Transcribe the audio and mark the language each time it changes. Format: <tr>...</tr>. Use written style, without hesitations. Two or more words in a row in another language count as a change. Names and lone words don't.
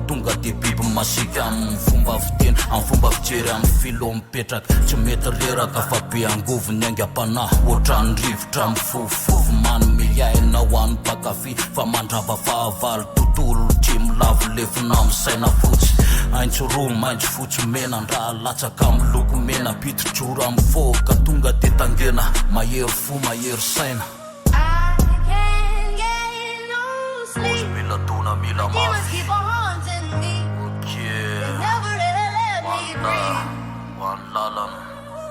<mg>tonga de biby masika amin'ny fomba fiteny amin'ny fomba fijery amin'ny filo mipetraka tsy mety reraka fa be angovony aingam-panahy ohatrany rivotra amin'ny fofofofo manome aina ho an'ny mpakafy fa mandrava fahavalo tontolo tsy milavo lefina misaina fotsy aintsoroa maintso fotsy mena ndraha latsaka amin'ny loko mena pitrijoro amin'ny foka tonga de tangena mahery fo mahery saina</mg> <en>I can't get no sleep. Demons keep on haunting me. They never really let me breathe.</en>